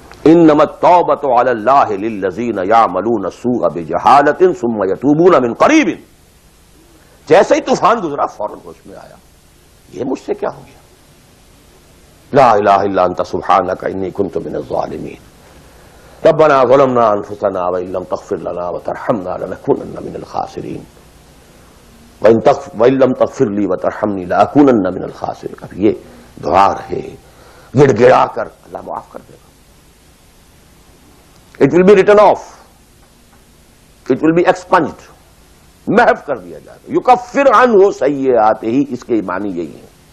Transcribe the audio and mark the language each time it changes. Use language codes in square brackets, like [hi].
[ar] انما التوبۃ علی اللہ للذین یعملون السوء بجہالۃ ثم یتوبون من قریب. [ur] جیسے ہی طوفان گزرا فوراً ہوش میں آیا، یہ مجھ سے کیا ہو گیا؟ [ar] لا الہ الا انت سبحانک انی کنت من الظالمین. ربنا ظلمنا انفسنا وان لم تغفر لنا وترحمنا لنكونن من الخاسرین وان لم تغفر لی وترحمنی لاکونن من الخاسرین. [ur] اب یہ دعا رہے، گڑ گڑا کر اللہ معاف کر دے گا. [en] It will be written off. It will be expunged. [ur] محو کر دیا جائے گا. [ar] یکفر عنہ سیئاتہ [ur] ہی، اس کے معنی یہی ہے.